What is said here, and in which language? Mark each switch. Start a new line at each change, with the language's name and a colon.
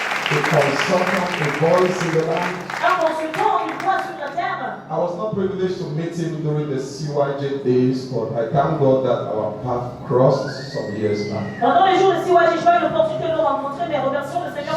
English: A consultant, a voice in the land.
French: Un consultant, une voix sur la terre.
English: I was not privileged to meet him during the CYJ days, but I thank God that our path crossed some years back.
French: Pendant les jours de CYJ, j'ai pas eu l'opportunité de le rencontrer, mais remercions le Seigneur